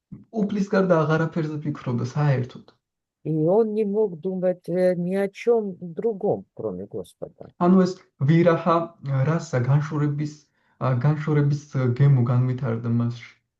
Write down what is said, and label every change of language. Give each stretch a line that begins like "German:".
Georgian: უფლის გარდა აღარაფერზე ფიქრობდა საერთოდ.
Russian: И он не мог думать ни о чем другом, кроме Господа.
Georgian: ანუ ეს ვირაჰა რასა განშორების გემო განვითარდა მასში.